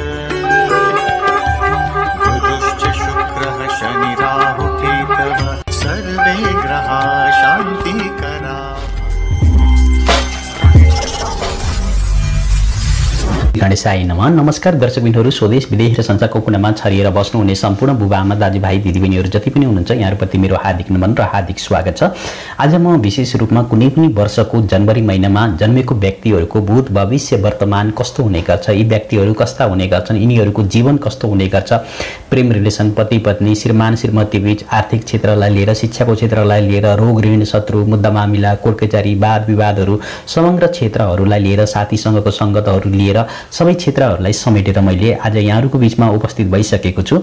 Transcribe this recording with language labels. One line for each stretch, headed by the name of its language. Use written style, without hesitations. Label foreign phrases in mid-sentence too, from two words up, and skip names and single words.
Sanskrit: शुक्रः शनि राहु केतवः सर्वे ग्रहाः शान्तिकराः। गणेशाय नमः।
Nepali: नमस्कार दर्शकबिनहरू, स्वदेश विदेश र संसारको कुनामा छरिएर बस्नुहुने सम्पूर्ण बुबाआमा दाजुभाइ दिदीबहिनीहरू जति पनि हुनुहुन्छ यहाँहरूप्रति मेरो हार्दिक नमन र हार्दिक स्वागत छ। आज म विशेष रूपमा कुनै पनि वर्षको जनवरी महिनामा जन्मेको व्यक्तिहरूको भूत भविष्य वर्तमान कस्तो हुने गर्छ, यी व्यक्तिहरू कस्ता हुने गर्छन्, यिनीहरूको जीवन कस्तो हुने गर्छ, प्रेम रिलेसन, पति पत्नी, श्रीमान श्रीमती बीच, आर्थिक क्षेत्रलाई लिएर, शिक्षाको क्षेत्रलाई लिएर, रोग ऋण शत्रु मुद्दा मामिला, कोर्ट कचहरी, वाद विवादहरू, समग्र क्षेत्रहरूलाई लिएर, साथीसँगको सङ्गतहरू लिएर सबै क्षेत्रहरूलाई समेटेर मैले आज यहाँहरूको बीचमा उपस्थित भइसकेको छु।